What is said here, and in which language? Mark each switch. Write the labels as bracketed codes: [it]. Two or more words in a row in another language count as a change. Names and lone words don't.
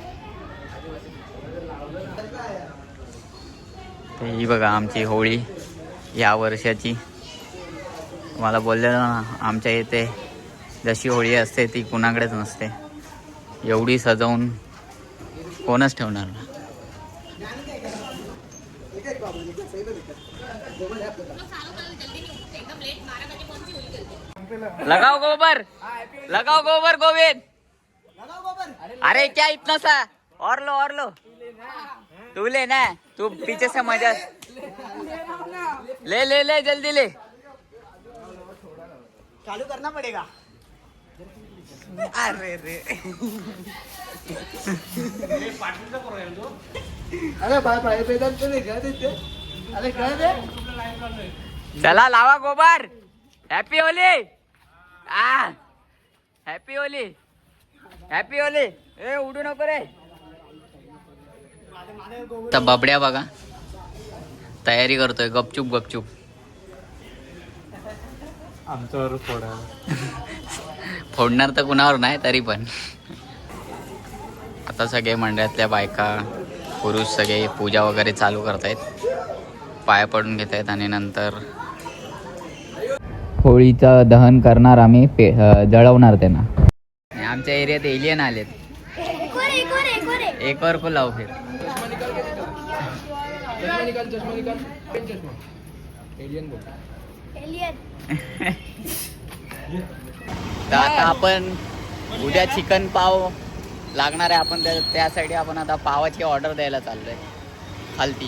[mr] तर ही बघा आमची होळी या वर्षाची. मला बोललेलं ना आमच्या इथे जशी होळी असते ती कुणाकडेच नसते. एवढी सजवून कोणच ठेवणार ना. [hi] लगाओ गोबर गोविंद. अरे क्या इतना सा. और लो तू ले ना. तू पीछे से मजा ले जल्दी ले. चालू करना पड़ेगा. अरे रे. [mr] अरे भाई बेदांत तो नाही का तिथे. अरे काय रे. चला लावा गोबर. [en] Happy Holi. Happy Holi. [mr] ए उडू नको रे. तर बबड्या बघा तयारी करतोय गपचूप. आमच्यावर फोडा. फोडणार तर कुणावर नाही तरी पण. आता सगळे मंडळातल्या बायका पुरुष सगळे पूजा वगैरे चालू करतायत, पाया पडून घेत आहेत आणि नंतर होळीचं दहन करणार आम्ही, जळवणार त्यांना. आमच्या एरियात एलियन आलेत. [hi] एक और को लाव फिर. [mr] तर आता आपण उद्या चिकन पाव लागणार आहे, आपण त्यासाठी आपण आता पावाची ऑर्डर द्यायला चाललोय खालती.